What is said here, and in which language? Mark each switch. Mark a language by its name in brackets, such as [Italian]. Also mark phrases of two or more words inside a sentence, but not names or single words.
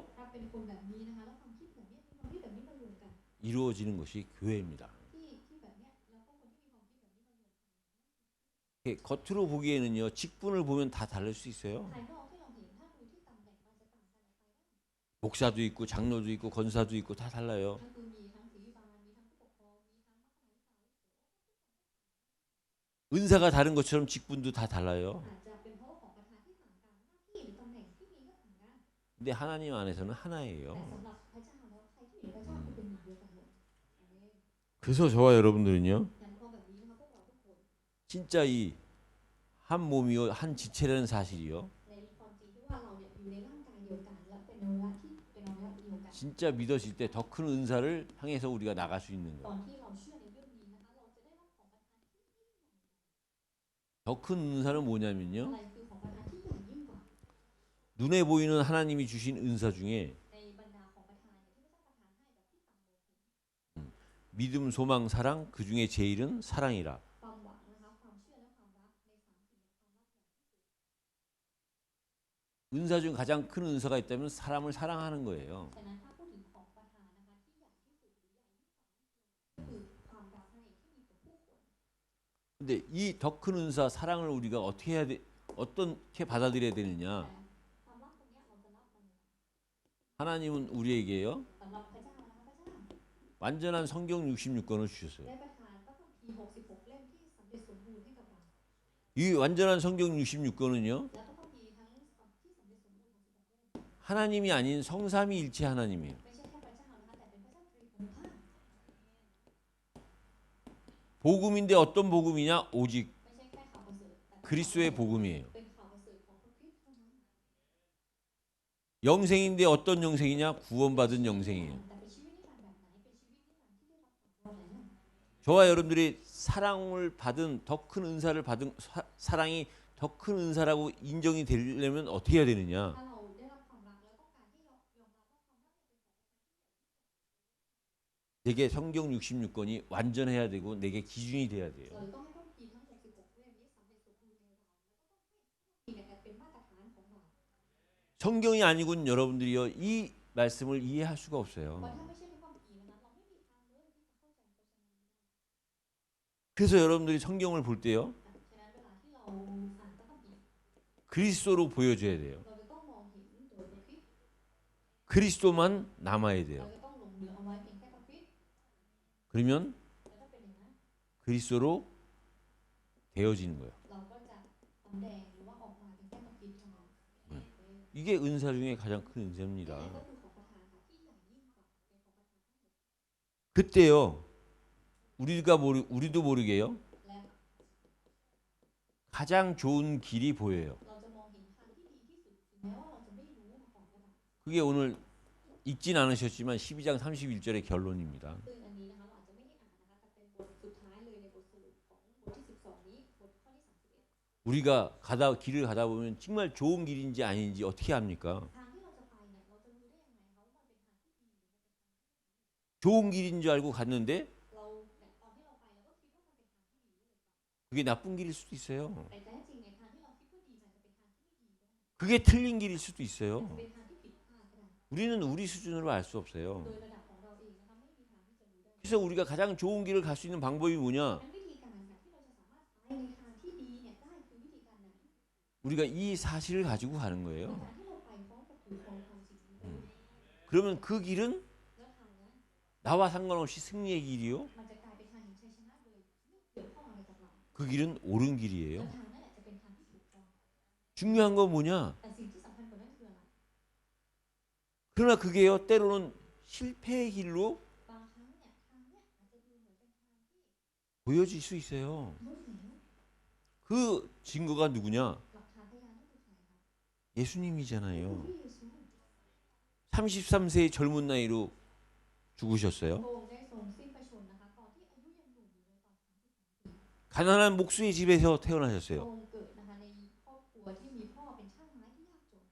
[Thai] ถ้าเป็นคนแบบนี้นะคะแล้วความคิดแบบนี้มีความคิดแบบนี้มารวมกัน [Korean] 이루어지는 것이 교회입니다. [Thai] ที่แบบเนี้ยแล้วก็คนที่มีความคิดแบบนี้มารวมกัน [Korean] 이렇게 겉으로 보기에는요 직분을 보면 다 다를 수 있어요. [Thai] ภายนอกที่เราเห็นถ้าดูที่ตำแหน่งมันจะต่างกันออกไปได้ [Korean] 목사도 있고 장로도 있고 권사도 있고 다 달라요. [Thai] ทั้งคือมีทั้งศิริบาลมีทั้งผู้ปกครองมีทั้งมัคคณาธิการ [Korean] 은사가 다른 것처럼 직분도 다 달라요. [Thai] อาจจะเป็นเพราะว่าของประธานที่ต่างกันหน้าที่หรือตำแหน่งที่มีก็ต่างกัน [Korean] 근데 하나님 안에서는 [Thai] แต่ [Korean] 하나예요. [Thai] สำหรับพระเจ้าแล้วใครที่อยู่ในพระเจ้าคือเป็นหนึ่งเดียวกันหมด [Korean] 그래서 저와 여러분들은요 [Thai] อย่างเพราะแบบนี้นะคะพวกเราทุกคน [Korean] 진짜 이 한 몸이요 한 지체라는 사실이요 [Thai] ในความจริงที่ว่าเราเนี่ยอยู่ในร่างกายเดียวกันและเป็นอวัยวะที่เป็นอวัยวะเดียวกัน [Korean] 진짜 믿어질 때 더 큰 은사를 향해서 우리가 나갈 수 있는 [Thai] ต [Korean] 거예요. [Thai] อนที่เราเชื่อในเรื่องนี้นะคะเราจะได้รับของประทานที่ [Korean] 더 큰 은사는 뭐냐면요 [Thai] อะไรคือของประทานที่ใหญ่ยิ่งกว่า [Korean] 눈에 보이는 하나님이 주신 은사 중에 [Thai] ในบรรดาของประทานเนี่ยที่พระเจ้าประทานให้แบบที่ต่างมองเห็น [Korean] 믿음, 소망, 사랑 그 중에 제일은 사랑이라. [Thai] ความหวังนะคะความเชื่อและความรักในสามสิ่งเนี่ยความรักใหญ่ที่สุด [Korean] 은사 중 가장 큰 은사가 있다면 사람을 사랑하는 거예요. [Thai] ฉะนั้นถ้าพูดถึงของประทานนะคะที่ใหญ่ที่สุดหรือใหญ่ยิ่งกว่าก็คือความรักให้ที่มีต่อผู้คน [Korean] 근데 이 더 큰 은사 사랑을 우리가 어떻게 해야 돼? 어떻게 받아들여야 되느냐? [Thai] แต่ความรักตรงเนี้ยเราจะรับมันยังไง [Korean] 하나님은 우리에게요 [Thai] สำหรับพระเจ้านะคะพระเจ้า [Korean] 완전한 성경 66권을 주셨어요. [Thai] ได้ประทานพระคัมภีร์66เล่มที่สำเร็จสมบูรณ์ให้กับเรา [Korean] 이 완전한 성경 66권은요 [Thai] และพระคัมภีร์ทั้งที่สำเร็จสมบูรณ์66เล่ม [Korean] 하나님이 아닌 성삼위일체 하나님이에요. [Thai] ไม่ใช่แค่พระเจ้านะคะแต่เป็นพระเจ้าตรีภูมิภาค [Korean] 복음인데 어떤 복음이냐? 오직 [Thai] ไม่ใช่แค่ข่าวประเสริฐแต่ [Korean] 그리스도의 복음이에요. [Thai] เป็นข่าวประเสริฐของพระคริสต์เท่านั้น [Korean] 영생인데 어떤 영생이냐? 구원받은 영생이에요. [Thai] แต่เป็นชีวิตนิรันดร์แบบไหนเป็นชีวิตนิรันดร์ที่ได้รับความรอดแล้ว [Korean] 저와 여러분들이 사랑을 받은 더 큰 은사를 받은 사랑이 더 큰 은사라고 인정이 되려면 어떻게 해야 되느냐? [Thai] ถ้าเราได้รับความรักแล้วต้องการที่ยอมรับว่าความรักเนี่ยเป็นของ [Korean] 내게 성경 66권이 완전해야 되고 내게 기준이 돼야 돼요. [Thai] เราต้องให้พระคัมภีร์ทั้ง66เล่มนี้สำเร็จสมบูรณ์ในเราแล้วก็ต้องให้พระคัมภีร์เนี่ยเป็นมาตรฐานของเรา [Korean] 성경이 아니군 여러분들이요 이 말씀을 이해할 수가 [Thai] เพราะ [Korean] 없어요. [Thai] ถ้าไม่ใช่พระคัมภีร์นะคะเราไม่มีทางเลยที่จะเข้าใจพระชนะนี้ [Korean] 그래서 여러분들이 성경을 볼 때요 [Thai] ฉะนั้นเวลาที่เราอ่านพระคัมภีร์ [Korean] 그리스도로 보여줘야 돼요. [Thai] เราจะต้องมองเห็นโดยพระคริสต์ [Korean] 그리스도만 남아야 [Thai] เรา [Korean] 돼요. [Thai] จะต้องหลงเหลือเอาไว้เพียงแค่พระคริสต์ [Korean] 그러면 [Thai] แล้วถ้าเป็นอย่างนั้น [Korean] 그리스도로 되어지는 거예요. [Thai] เราก็จะสำแดงหรือว่าออกมาเป็นแค่พระคริสต์เท่านั้น [Korean] 이게 은사 중에 가장 큰 [Thai] นี่ [Korean] 은사입니다. [Thai] ก็คือของประทานค่ะที่ใหญ่ยิ่งกว่าในของประทานทั้งหมด [Korean] 그때요 우리도 모르게요 [Thai] และ [Korean] 가장 좋은 길이 보여요. [Thai] เราจะมองเห็นทางที่ดีที่สุดถึงแม้ว่าเราจะไม่รู้มาก่อนก็ตาม [Korean] 그게 오늘 읽진 않으셨지만 12장 31절의 결론입니다. [Thai] ซึ่งอันนี้นะคะเราอาจจะไม่ได้อ่านนะคะแต่เป็นบทสุดท้ายเลยในบทสรุปของบทที่12นี้บทข้อที่31 [Korean] 우리가 길을 가다 보면 정말 좋은 길인지 아닌지 어떻게 합니까? [Thai] ทางที่เราจะไปเนี่ยเราจะรู้ได้ยังไงคะว่ามันเป็นทางที่ดีหรือมันเป็นทางที่ไม่ดี [Korean] 좋은 길인 줄 알고 갔는데 [Thai] เราเนี่ยตอนที่เราไปเราก็คิดว่ามันเป็นทางที่ดีเลย [Korean] 그게 나쁜 길일 수도 있어요. [Thai] แต่แท้จริงในทางที่เราคิดว่าดีมันจะเป็นทางที่ไม่ดีก็ได้ [Korean] 그게 틀린 길일 수도 [Thai] อาจ [Korean] 있어요. [Thai] จะเป็นทางที่ผิดพลาดก็ได้ [Korean] 우리는 우리 수준으로 알 수 없어요. [Thai] โดยระดับของเราเองนะคะไม่มีทางที่จะรู้ได้ [Korean] 그래서 우리가 가장 좋은 길을 갈 수 있는 방법이 뭐냐? [Thai] งั้นวิธีการค่ะที่เราจะสามารถไปในทางที่ดีเนี่ยได้คือวิธีการไหน [Korean] 우리가 이 사실을 가지고 가는 [Thai] ใน [Korean] 거예요. [Thai] การที่เราไปพร้อมกับถือครองความจริงนี้ [Korean] 그러면 그 길은 [Thai] แล้วทางนั้น [Korean] 나와 상관없이 승리의 길이요. [Thai] มันจะกลายเป็นทางแห่งชัยชนะโดยไม่เกี่ยวข้องอะไรกับเรา [Korean] 그 길은 옳은 [Thai] แล้ว [Korean] 길이에요. [Thai] ทางนั้นแหละจะเป็นทางที่ถูกต้อง [Korean] 중요한 건 뭐냐? [Thai] แต่สิ่งที่สำคัญกว่านั้นคืออะไร [Korean] 그러나 그게요 때로는 실패의 길로 [Thai] บางครั้งเนี่ยทางเนี่ยอาจจะดูเหมือนเป็นทางที่ [Korean] 보여질 수 있어요. [Thai] ล้มเหลว [Korean] 그 증거가 누구냐? [Thai] หลักฐานพยานนั่นคือใครครับ [Korean] 예수님이잖아요. [Thai] พระเยซู [Korean] 33세의 젊은 나이로 죽으셨어요. [Thai] พระองค์ได้ทรงสิ้นพระชนม์นะคะตอนที่อายุยังหนุ่มอยู่เลยตอน33 ปี [Korean] 가난한 목수의 집에서 [Thai] พระ [Korean] 태어나셨어요. [Thai] องค์เกิดนะคะในครอบครัวที่มีพ่อเป็นช่างไม้ที่ยากจน